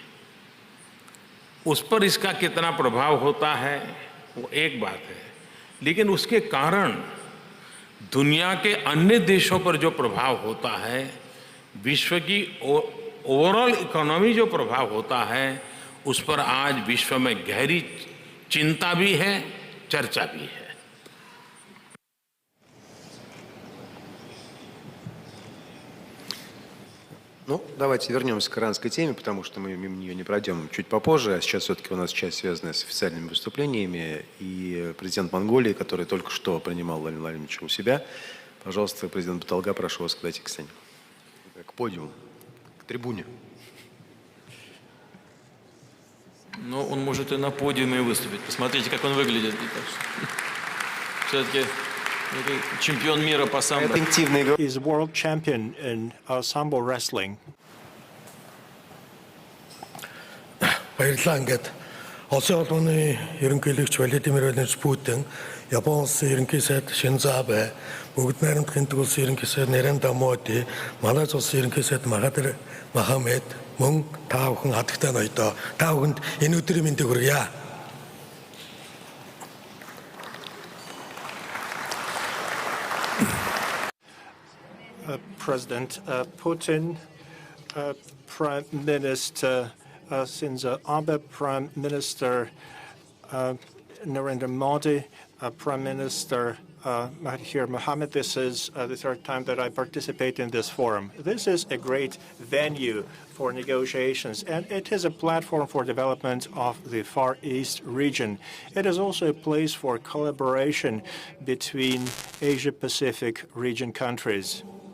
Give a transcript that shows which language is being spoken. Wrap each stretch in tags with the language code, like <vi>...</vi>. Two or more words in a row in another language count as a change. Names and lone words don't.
<hi>उस पर इसका कितना प्रभाव होता है वो एक बात है, लेकिन उसके कारण दुनिया के अन्य देशों पर जो प्रभाव होता है, विश्व की</hi> <en>overall economy</en> <hi>जो प्रभाव होता है, उस पर आज विश्व में गहरी चिंता भी है, चर्चा भी है।</hi> <ru>Ну, давайте вернемся к иранской теме, потому что мы мимо нее не пройдем чуть попозже. А сейчас все-таки у нас часть, связанная с официальными выступлениями. И президент Монголии, который только что принимал Владимира Владимировича у себя. Пожалуйста, президент Баталга, прошу вас подойти к сцене. К подиуму, к трибуне. Ну, он может и на подиуме выступить. Посмотрите, как он выглядит. Все-таки чемпион мира по самбо.</ru> <en>He's world champion in sambo wrestling.</en> <mn>баярлалаа. Ингээд Улсын улманы ерөнхийлөгч Владимир Владимирович Путин, Япон улсын ерөнхий сайд Шинзо Абе, Бүгд найрамдах энтэг улсын ерөнхий сайд Нарендра Моди, Малайз улсын ерөнхий сайд Махатир Мохаммед мөн та бүхэн хатагтай ноёдоо та бүхэнд энэ өдрийн мэндийг хүргье.</mn> <en>President Putin, Prime Minister Shinzo Abe, Prime Minister Narendra Modi, Prime Minister Mahathir Mohamad. This is the third time that I participate in this forum. This is a great venue for negotiations, and it is a platform for development of the Far East region. It is also a place for collaboration between Asia-Pacific region countries.</en>